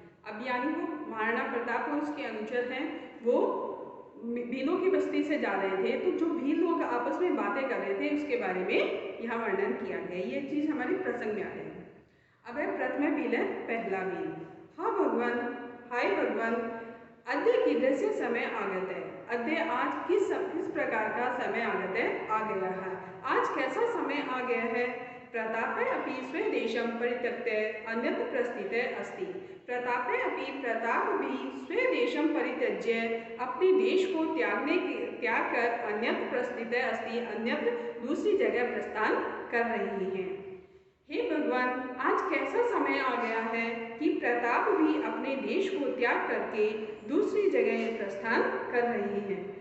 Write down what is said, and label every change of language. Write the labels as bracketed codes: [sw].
[hi] अब यानी वो महाराणा प्रताप और उसके अनुचर हैं, वो भीलों की बस्ती से जा रहे थे, तो जो भील लोग आपस में बातें कर रहे थे उसके बारे में यहाँ वर्णन किया गया। ये चीज हमारे प्रसंग में आ रही है। अब है प्रथम भील है पहला भील। हाँ भगवान, हाय भगवान, [sa] अद्य कीदृश समय आगत [hi] है। अद्य आज किस प्रकार का समय आगत है, आ गया है। आज कैसा समय आ गया है। [sa] प्रतापे अपि स्वदेशं परित्यक्य अन्यत्र प्रस्थिते अस्ति। प्रतापे अपि, [hi] प्रताप भी [sa] स्वदेशं परित्यज्य [hi] अपने देश को त्याग कर [sa] अन्यत्र प्रस्थिते अस्ति, [hi] अन्यत्र दूसरी जगह प्रस्थान कर रही हैं। हे भगवान, आज कैसा समय आ गया है कि प्रताप भी अपने देश को त्याग करके दूसरी जगह प्रस्थान कर रही हैं।